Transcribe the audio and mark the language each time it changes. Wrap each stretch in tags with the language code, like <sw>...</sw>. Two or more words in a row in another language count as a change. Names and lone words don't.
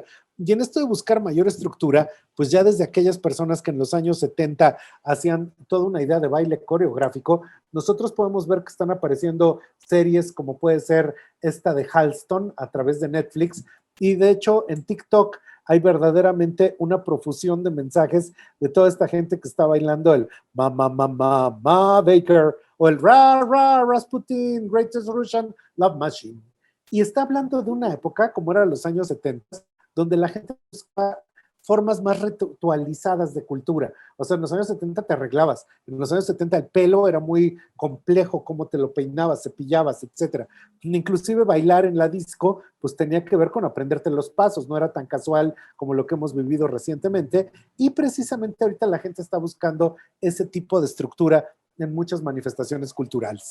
<es>Y en esto de buscar mayor estructura, pues ya desde aquellas personas que en los años 70 hacían toda una idea de baile coreográfico, nosotros podemos ver que están apareciendo series como puede ser esta de Halston a través de Netflix. Y de hecho en TikTok hay verdaderamente una profusión de mensajes de toda esta gente que está bailando el ma, ma, ma, ma, ma, Baker o el ra, ra, Rasputin,</es> <en>Greatest Russian Love Machine.</en> <es>Y está hablando de una época, como era los años 70, donde la gente buscaba formas más ritualizadas de cultura. O sea, en los años 70 te arreglabas, en los años 70 el pelo era muy complejo, cómo te lo peinabas, cepillabas, etcétera. Inclusive bailar en la disco, pues tenía que ver con aprenderte los pasos, no era tan casual como lo que hemos vivido recientemente, y precisamente ahorita la gente está buscando ese tipo de estructura en muchas manifestaciones culturales.</es>